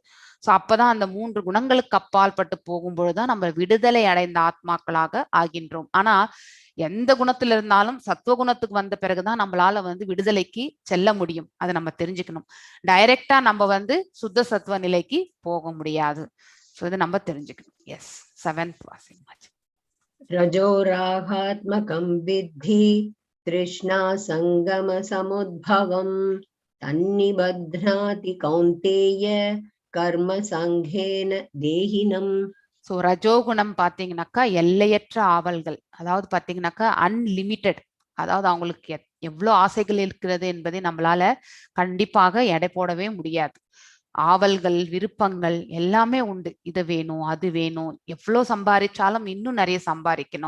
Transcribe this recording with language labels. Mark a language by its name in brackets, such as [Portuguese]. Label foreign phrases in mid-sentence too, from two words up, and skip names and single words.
[Tamil] சோ அப்பதான் அந்த 3 குணங்களுக்கு அப்பால் பட்டு போகும்பொழுதுதான் நம்ம விடுதலை அடைந்த ஆத்மாக்களாக ஆகின்றோம். ஆனா எந்த குணத்துல இருந்தாலும் சத்துவகுணத்துக்கு வந்த பிறகுதான் நம்மளால வந்து விடுதலைக்கு செல்ல முடியும். அதை நம்ம தெரிஞ்சுக்கணும். டைரக்டா நம்ம வந்து சுத்த சத்துவ நிலைக்கு போக முடியாது. ஸோ இதை நம்ம தெரிஞ்சுக்கணும். எஸ், 7th வாசிங். [Sanskrit] रजोरागात्मकं विद्धि तृष्णा संगम समुद्भवम् तन्निबध्नाति कौन्तेय कर्म संघेन देहिनम्. [Tamil] ஸோ ரஜோகுணம் பாத்தீங்கன்னாக்கா எல்லையற்ற ஆவல்கள், அதாவது பாத்தீங்கன்னாக்கா அன்லிமிட்டெட், அதாவது அவங்களுக்கு எவ்வளவு ஆசைகள் இருக்கிறது என்பதை நம்மளால கண்டிப்பாக எடை போடவே முடியாது. ஆவல்கள், விருப்பங்கள் எல்லாமே உண்டு. இது வேணும், அது வேணும், எவ்வளவு சம்பாதிச்சாலும் இன்னும் நிறைய சம்பாதிக்கணும்.